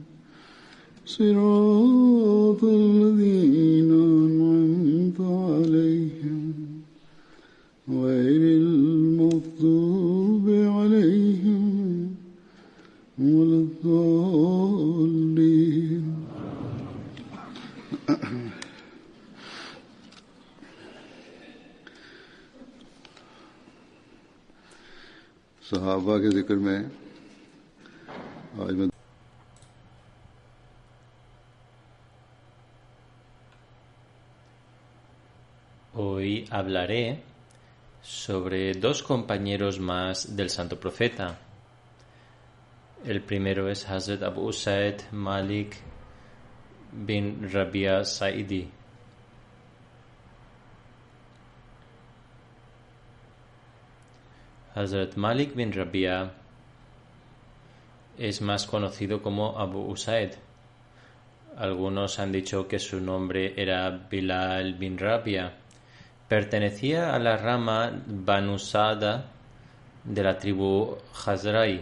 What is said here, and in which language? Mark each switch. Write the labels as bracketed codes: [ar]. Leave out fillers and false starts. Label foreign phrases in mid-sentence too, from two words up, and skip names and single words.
[ar] صراط الذين أنعمت عليهم غير المغضوب عليهم ولا الضالين. [ur] صحابہ کے ذکر میں آج میں [es] Hoy hablaré sobre dos compañeros más del Santo Profeta. El primero es Hazrat Abu Usaid Malik bin Rabia Saidi. Hazrat Malik bin Rabia es más conocido como Abu Usaid. Algunos han dicho que su nombre era Bilal bin Rabia. Pertenecía a la rama Banu Sada de la tribu Khazrai.